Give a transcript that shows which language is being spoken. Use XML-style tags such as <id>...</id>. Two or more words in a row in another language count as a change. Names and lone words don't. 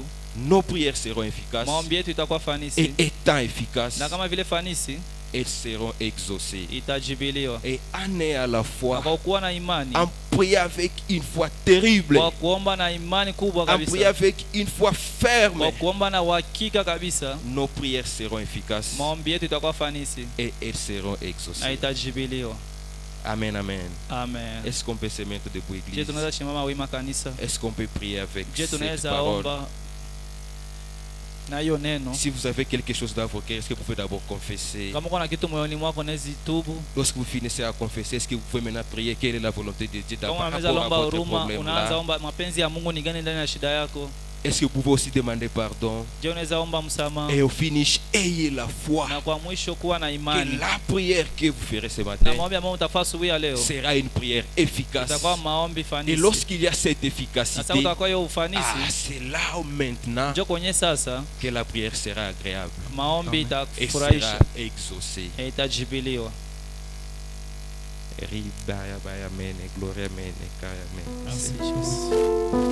<fr>nos prières seront efficaces.</fr> <sw>maombi yetu itakuwa</sw> <fr>Et</fr> <sw>fanisi,</sw> <fr>étant efficaces,</fr> <sw>na kama vile fanisi,</sw> <fr>elles seront exaucées.</fr> <sw>itajibiliwa.</sw> <fr>Et année à la</fr> <sw>Na</sw> <fr>fois,</fr> <sw>kwa kuwa na imani,</sw> <fr>en prier avec une foi terrible,</fr> <sw>kwa kuomba na imani kubwa</sw> <fr>en prier</fr> <sw>kabisa,</sw> <fr>avec une foi ferme,</fr> <sw>kwa kuomba na uhakika kabisa,</sw> <fr>nos prières seront efficaces</fr> <sw>maombi yetu itakuwa fanisi</sw> <fr>et elles seront</fr> <sw>na</sw> <fr>exaucées.</fr> <sw>itajibiliwa.</sw> <fr>Amen, amen.</fr> <sw>Amen.</sw> <fr>Est-ce qu'on peut se mettre debout,</fr> <sw>Je</sw> <fr>église?</fr> <sw>tunaweza simama wima kanisa.</sw> <fr>Est-ce qu'on peut prier avec</fr> <sw>Je</sw> <fr>cette</fr> <sw>tunaweza</sw> <fr>parole?</fr> <sw>omba na hiyo neno.</sw> <fr>Si vous avez quelque chose dans vos cœurs, est-ce que vous pouvez d'abord confesser?</fr> <sw>Kama kuna kitu moyoni mwako unaweza tubu.</sw> <fr>Lorsque vous finissez à confesser, est-ce que vous pouvez maintenant prier quelle est la volonté de Dieu</fr> <sw>Kama</sw> <fr>par</fr> <sw>unaweza</sw> <fr>rapport à</fr> <sw>lomba</sw> <fr>votre</fr> <sw>huruma,</sw> <fr>problème</fr> <sw>unaanza</sw> <fr>là?</fr> <sw>omba mapenzi ya Mungu ni gani ndani ya shida yako.</sw> <fr>Est-ce que vous pouvez aussi demander pardon?</fr> <sw>Je unaweza omba msamaha.</sw> <fr>Et au finish, ayez la foi</fr> <sw>Na kwa mwisho kuwa na</sw> <fr>que</fr> <sw>imani.</sw> <fr>la prière que vous ferez ce</fr> <sw>Na</sw> <fr>matin</fr> <sw>maombi ambayo utafanya asubuhi ya leo</sw> <fr>sera une prière efficace.</fr> <sw>itakuwa maombi</sw> <fr>Et</fr> <sw>fanisi.</sw> <fr>lorsqu'il y a cette</fr> <sw>Na</sw> <fr>efficacité,</fr> <sw>sasa utakuwa hiyo ufanisi.</sw> <fr>c'est là où maintenant</fr> <sw>Njoo kwenye sasa</sw> <fr>que la prière sera agréable</fr> <sw>maombi</sw> <fr>et</fr> <sw>itakufurahisha</sw> <fr>sera exaucée.</fr> <sw>na itajibiliwa. Ribaya baya mene, gloria mene, kaya mene.</sw> <fr>Merci, Jesus.</fr>